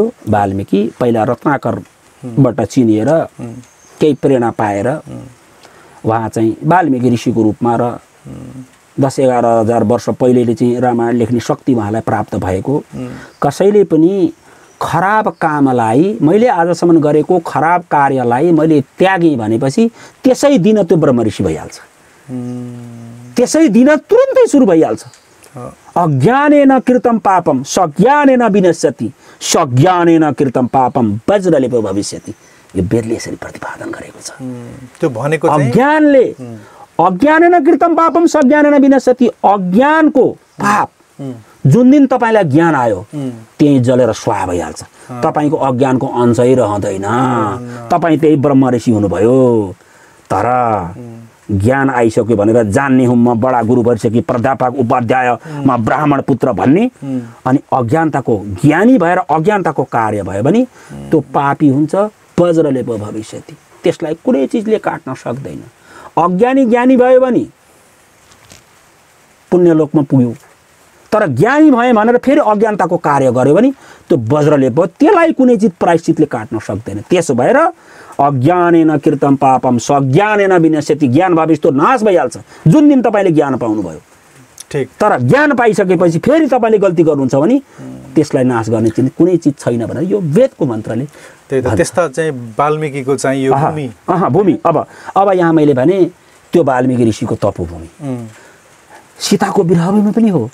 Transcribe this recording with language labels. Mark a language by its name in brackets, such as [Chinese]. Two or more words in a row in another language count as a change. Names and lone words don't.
[Nepali] वाल्मीकि पहिला रत्नाकरबाट चिनिएर केही प्रेरणा पाएर उहाँ चाहिँ वाल्मीकि ऋषिको रूपमा र 10-11 हजार वर्ष पहिलेले चाहिँ रामायण लेख्ने शक्ति उहाँलाई प्राप्त भएको। कसैले पनि खराब कामलाई, मैले आजसम्म गरेको खराब कार्यलाई मैले त्यागेँ भनेपछि त्यसै दिन त्यो ब्रह्म ऋषि भइहाल्छ, त्यसै दिन तुरुन्तै सुरु भइहाल्छ। [Sanskrit] अज्ञानेन कृतं पापम सज्ञानेन विनश्यति, सज्ञानेन कृतं पापम वज्रलेप भविष्यति। [Nepali] यो वेदले यसरी प्रतिपादन गरेको छ। त्यो भनेको चाहिँ [Sanskrit] अज्ञानेन कृतं पापम सज्ञानेन विनश्यति। [Nepali] अज्ञानको पाप जुन दिन तपाईलाई ज्ञान आयो त्यही जलेर स्वाहा भइहाल्छ। तपाईको अज्ञानको अंशै रहँदैन, तपाई त्यही ब्रह्म ऋषि हुनुभयो। तर ज्ञान आइसक्यो भनेर जान्ने हुँ म बडा गुरु भइसके प्राध्यापक उपाध्याय म ब्राह्मण पुत्र भन्ने, अनि अज्ञानताको ज्ञानी भएर अज्ञानताको कार्य भयो भने त्यो पापी हुन्छ, [Sanskrit] वज्रलेप भविष्यति। [Nepali] त्यसलाई कुनै चिजले काट्न सक्दैन। अज्ञानी ज्ञानी भयो भने पुण्यलोकमा पुग्यो, तर ज्ञानी भए भनेर फेरि अज्ञानताको कार्य गर्यो भने त्यो वज्रले भयो, त्यसलाई कुनै चिज प्रायश्चितले काट्न सक्दैन। त्यसो भएर [Sanskrit] अज्ञानेन कृतं पापम सज्ञानेन विनश्यति, [Nepali] ज्ञान भएपछि त्यो नाश भइहाल्छ। जुन दिन तपाईँले ज्ञान पाउनुभयो, ठीक, तर ज्ञान पाइसकेपछि फेरि तपाईँले गल्ती गर्नुहुन्छ भने त्यसलाई नाश गर्ने चिज कुनै चिज छैन भनेर यो वेदको मन्त्रले। त्यही त, त्यस्ता चाहिँ वाल्मीकिको चाहिँ यो भूमि भूमि। अब यहाँ मैले भने त्यो वाल्मीकि ऋषिको तपोभूमि, सीताको विरहभूमि पनि हो।